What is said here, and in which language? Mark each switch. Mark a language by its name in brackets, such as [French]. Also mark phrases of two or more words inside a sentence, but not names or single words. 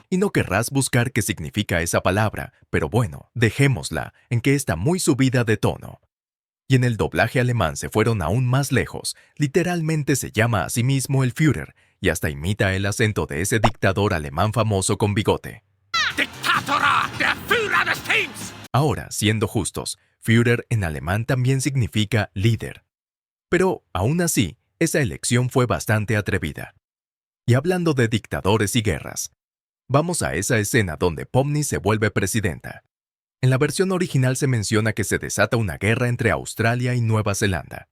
[Spanish] Y no querrás buscar qué significa esa palabra, pero bueno, dejémosla en que está muy subida de tono. Y en el doblaje alemán se fueron aún más lejos, literalmente se llama a sí mismo el Führer, y hasta imita el acento de ese dictador alemán famoso con bigote. [German] ¡Dictatora! ¡Der Führer des Teams! [Spanish] Ahora, siendo justos, Führer en alemán también significa líder. Pero, aún así, esa elección fue bastante atrevida. Y hablando de dictadores y guerras, vamos a esa escena donde Pomni se vuelve presidenta. En la versión original se menciona que se desata una guerra entre Australia y Nueva Zelanda.